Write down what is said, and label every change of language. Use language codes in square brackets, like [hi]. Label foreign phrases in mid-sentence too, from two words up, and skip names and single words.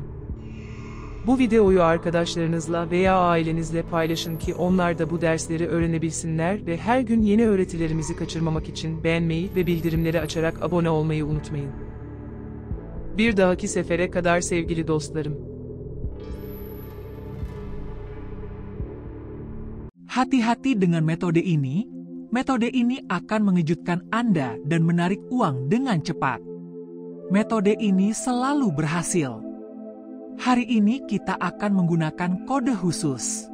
[tr] Bu videoyu arkadaşlarınızla veya ailenizle paylaşın ki onlar da bu dersleri öğrenebilsinler ve her gün yeni öğretilerimizi kaçırmamak için beğenmeyi ve bildirimleri açarak abone olmayı unutmayın. Bir dahaki sefere kadar sevgili dostlarım. [id] Hati-hati dengan metode ini. Metode ini akan mengejutkan Anda dan menarik uang dengan cepat. Metode ini selalu berhasil. Hari ini kita akan menggunakan kode khusus.